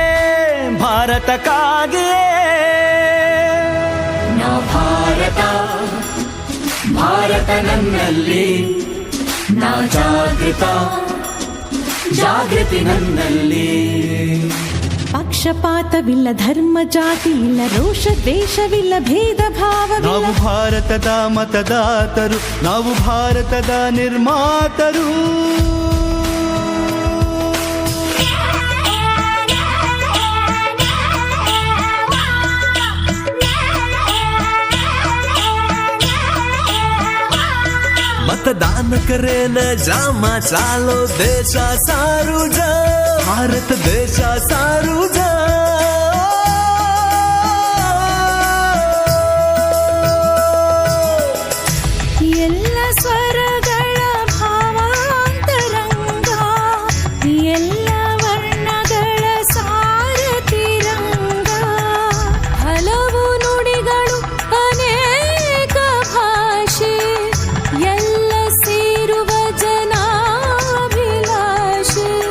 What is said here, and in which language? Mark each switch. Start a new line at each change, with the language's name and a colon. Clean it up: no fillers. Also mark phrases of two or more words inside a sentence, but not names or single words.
Kannada: ನಾ ಭಾರತ ನನ್ನಲ್ಲಿ ನಾ ಜಾಗೃತಿ ನನ್ನಲ್ಲಿ ಪಕ್ಷಪಾತವಿಲ್ಲ ಧರ್ಮ ಜಾತಿ ಇಲ್ಲ ರೋಷ ದ್ವೇಷವಿಲ್ಲ ಭೇದ ಭಾವವಿಲ್ಲ ನಾವು ಭಾರತದ ಮತದಾತರು ನಾವು ಭಾರತದ ನಿರ್ಮಾತರು
Lambadi: मतदान करेन जामा चालो देशा सारू जा भारत देशा सारू जा
Kannada: ಎಲ್ಲ ಸ್ವರಗಳ ಭಾವಾಂತರಂಗ ಎಲ್ಲ ವರ್ಣಗಳ ಸಾರತಿರಂಗ ಹಲವು ನುಡಿಗಳು ಅನೇಕ ಭಾಷೆ ಎಲ್ಲ ಸೇರುವ ಜನಾಭಿಲಾಷೆ